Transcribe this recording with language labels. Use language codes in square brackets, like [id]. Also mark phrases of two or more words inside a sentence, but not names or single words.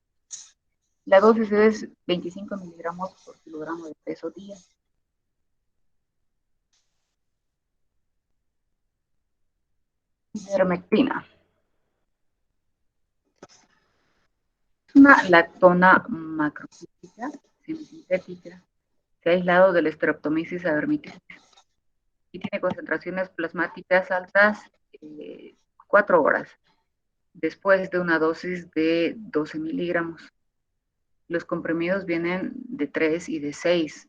[es] La dosis es 25 miligramos por kilogramo de peso día. Ivermectina. Es una lactona macrocíclica, semisintética, se ha aislado del Streptomyces aeruginosa y tiene concentraciones plasmáticas altas 4 horas después de una dosis de 12 miligramos. Los comprimidos vienen de 3 y de 6.